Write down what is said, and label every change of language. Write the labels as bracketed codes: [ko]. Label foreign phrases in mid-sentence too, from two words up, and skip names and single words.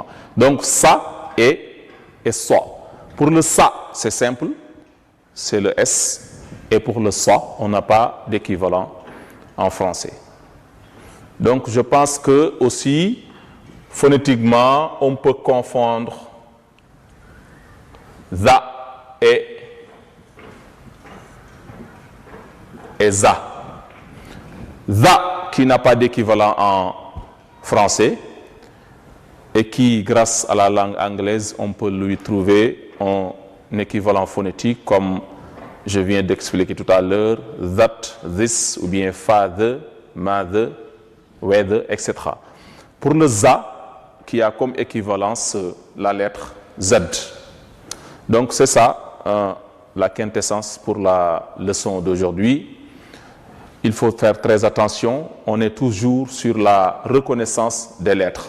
[fr] Donc, ça et ça. Pour le ça, c'est simple, c'est le S. Et pour le ça, on n'a pas d'équivalent en français. Donc, je pense que aussi, phonétiquement, on peut confondre za et za. Za qui n'a pas d'équivalent en français et qui, grâce à la langue anglaise, on peut lui trouver un équivalent phonétique comme je viens d'expliquer tout à l'heure, [en] that, this, ou bien father, mother, whether, [fr] etc. Pour le za, qui a comme équivalence la lettre Z. Donc c'est ça la quintessence pour la leçon d'aujourd'hui. Il faut faire très attention, on est toujours sur la reconnaissance des lettres.